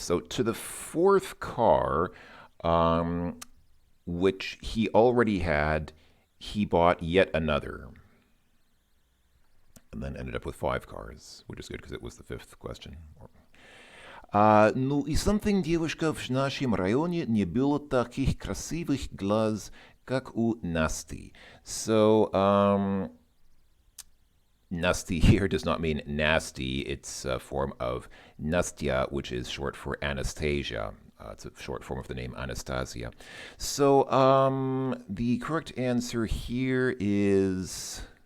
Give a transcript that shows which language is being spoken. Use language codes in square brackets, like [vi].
[en] So to the 4th car, which he already had, he bought yet another. And then ended up with 5 cars, which is good because it was the 5th question. [ru] Ну и something девушка в нашем районе не было таких красивых глаз, как у Насти. [en] So, Nasty here does not mean nasty. It's a form of Nastya, which is short for Anastasia. It's a short form of the name Anastasia. So, the correct answer here is